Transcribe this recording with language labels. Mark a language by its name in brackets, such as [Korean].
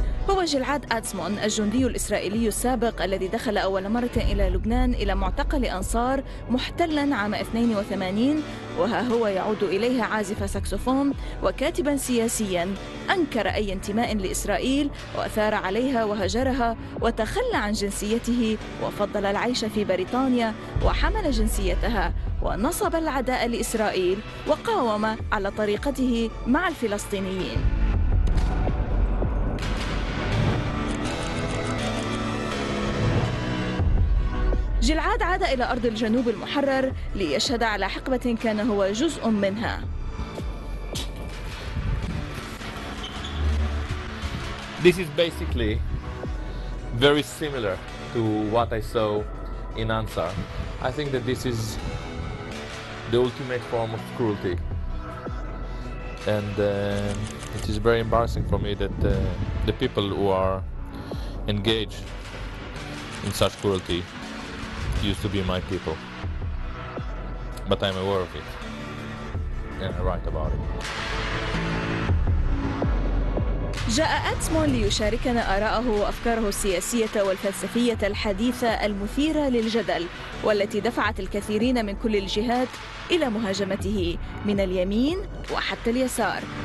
[Arabic] هو جلعاد أتزمون، الجندي الاسرائيلي السابق الذي دخل أول مرة إلى لبنان إلى معتقل أنصار محتلا عام 82، وها هو يعود إليها عازف ساكسفون وكاتبا سياسيا أنكر أي انتماء لإسرائيل وأثار عليها وهجرها وتخلى عن جنسيته وفضل العيش في بريطانيا وحمل جنسيتها ونصب العداء لإسرائيل وقاوم على طريقته مع الفلسطينيين. جلعاد عاد إلى أرض الجنوب المحرر ليشهد على حقبة كان هو جزء منها. [English] This is basically very similar to what I saw in Ansar. I think that this is the ultimate form of cruelty. And it is very embarrassing for me that the people who are engaged in such cruelty used to be my people, but I'm aware of it and I write about it. [Arabic] جاء أتزمون ليشاركنا آراءه وأفكاره السياسية والفلسفية الحديثة المثيرة للجدل، والتي دفعت الكثيرين من كل الجهات إلى مهاجمته من اليمين وحتى اليسار.